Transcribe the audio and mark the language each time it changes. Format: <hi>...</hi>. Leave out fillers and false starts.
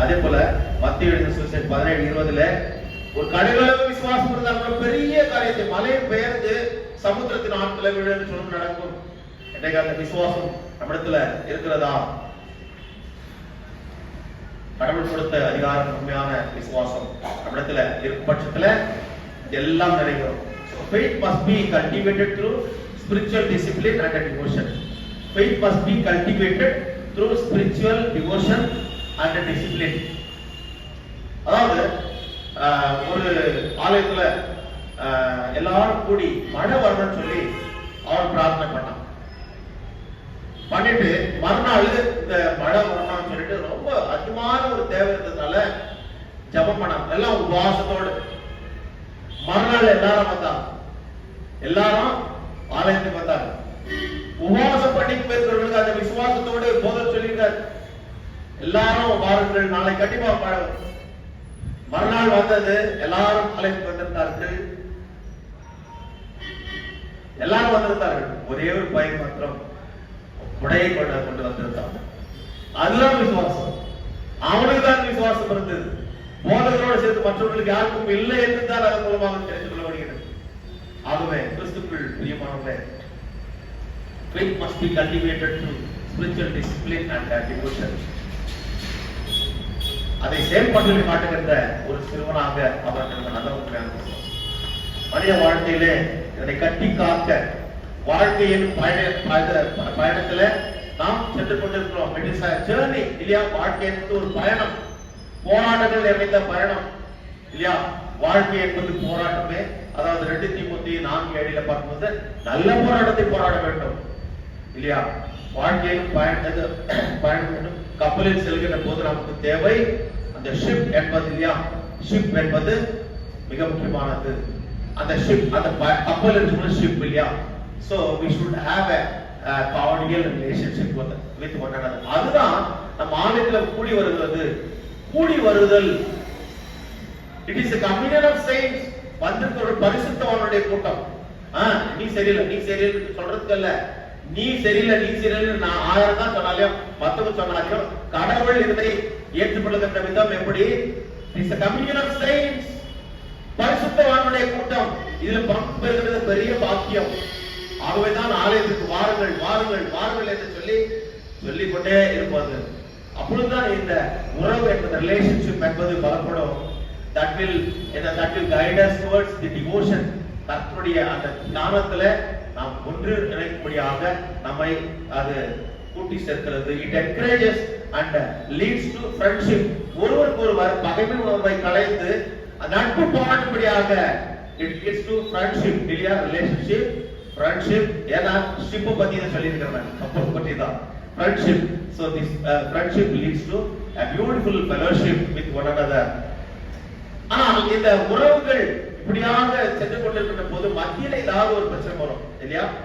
<ta>அதே போல மத்தேயு எழுதின சுவிசேஷம் 17:20 ஒரு கடுகளவு விசுவாசம் இருந்தால் பெரிய காரியத்தை மலையை பெயர்ந்து சமுத்திரத்தின் ஆட்களை விழுந்து சொல்லும் நடக்கும். இன்றைக்கு அந்த விசுவாசம் நம்மிடத்துல இருக்கிறதா? கடவுள் கொடுத்த அதிகாரம், உண்மையான விசுவாசம் நம்மிடத்துல இருக்கும் பட்சத்துல எல்லாம் நிறைவேறும்.</ta> <en>Faith must be cultivated through spiritual discipline and devotion. Faith must be cultivated through spiritual devotion and discipline.</en> <ta>அதாவது ஒரு ஆலயத்துல எல்லாரும் கூடி மழை வரணும்னு சொல்லி அவர் பிரார்த்தனை பண்ணான். பண்ணிட்டு மறுநாள் இந்த மழை வரணும்னு சொல்லிட்டு ரொம்ப அதிகமான ஒரு தேவை இருந்ததுனால ஜபம் பண்ணாங்க. எல்லாம் உபவாசத்தோடு மறுநாள் எல்லாரும் வந்தாங்க, எல்லாரும் ஆலயத்துக்கு வந்தாங்க. உபவாசம் பண்ணி போயிருக்கிறவங்களுக்கு அந்த விசுவாசத்தோடு போதல் சொல்லியிருக்காரு, எல்லாரும் வாருங்கள், நாளை கண்டிப்பா மழை. மறுநாள் வந்தது, எல்லாரும் ஆலயத்துக்கு வந்திருந்தார்கள், எல்லாரும் வந்திருந்தார்கள். ஒரே ஒரு பையன் மாத்திரம் உடையை கொண்டு வந்திருந்தான். அதுதான் விசுவாசம். அவனுக்கு தான் விசுவாசம் இருந்தது. போதகரோடு சேர்த்து மற்றவர்களுக்கு யாருக்கும் இல்லை என்று தான் அதன் மூலமாக தெரிந்து கொள்ள வருகிறது. ஆகவே கிறிஸ்துக்குள் பிரியமானவர்களே,</ta> <en>faith must be cultivated through spiritual discipline and devotion.</en> <ta>அதை செயல்பாட்டில் காட்டுகின்ற ஒரு சிறுவனாக அவர் நல்ல உண்மையான மனித வாழ்க்கையிலே இதனை கட்டி காக்க வாழ்க்கையின் பயணத்துல நாம் சென்று கொண்டிருக்கிறோம்.</ta> <en>It is a journey</en> <ta>இல்லையா? வாழ்க்கை என்பது ஒரு பயணம், போராட்டங்கள் நிறைந்த பயணம் இல்லையா? வாழ்க்கை என்பது போராட்டமே. அதாவது 2 தீமோத்தேயு 4:7 பார்க்கும்போது நல்ல போராட்டத்தை போராட வேண்டும் இல்லையா? வாழ்க்கையில் பயணம் வேண்டும். கப்பலில் செல்கின்ற போது நமக்கு தேவை அந்த ஷிப் என்பது இல்லையா? ஷிப் என்பது மிக முக்கியமானது. அந்த ஷிப், அந்த கப்பல் என்பது ஷிப் இல்லையா?</ta> <en>So we should have a cordial relationship with one another.</en> <ta>அதுதான் நம்ம ஆலயத்துல கூடி வருவது. கூடி வருதல்,</ta> <en>it is a communion of saints.</en> <ta>வந்திருக்கிற ஒரு பரிசுத்தவானுடைய கூட்டம். நீ சரியில்லை, நீ சரியில்லை சொல்றதுக்கு இல்ல, நீ சரியில்லை, நீ சரியில்லை நான் 1000 தான் சொன்னாலையும் மத்தவங்க சொன்னாலையும் கடவுள் இதனை ஏற்றுக்கொள்ளுகின்ற விதம் எப்படி?</ta> <en>It is a communion of saints.</en> <ta>பரிசுத்தவானுடைய கூட்டம், இதுல பங்கு பெறுகிறது பெரிய பாக்கியம். ஆகவேதான் ஆலயத்துக்கு வாருங்கள் வாருங்கள் வாருங்கள் என்று சொல்லிக்கொண்டே இருப்பது. அப்பொழுதுதான் இந்த உறவு என்பது ரிலேஷன்ஷிப் என்பது பலப்படும்.</ta> <en>that will guide us towards the devotion.</en> <ta>கர்த்தருடைய அந்த ஞானத்துல நாம் ஒன்று இணைக்கும்படியாக நம்மை அது கூட்டி சேர்க்கிறது.</ta> <en>it encourages and leads to friendship.</en> <ta>ஒருவருக்கொருவர் பகைமை உணர்வை களைந்து நட்பு பாடும்படியாக</ta> <en>it leads to friendship.</en> <ta>இல்லையா?</ta> <en>relationship, friendship.</en> <ta>ஏன்னா ஷிப் பத்தி சொல்லி இருக்கிறேன், கப்பல் பத்தி தான் friendship.</ta> <en>So this friendship leads to a beautiful fellowship with one another.</en> <ta>ஆனால் இந்த உறவுகள் இப்படியாக சென்று கொண்டிருக்கிற போது மத்தியில ஏதாவது ஒரு பிரச்சனை வரும் இல்லையா?</ta>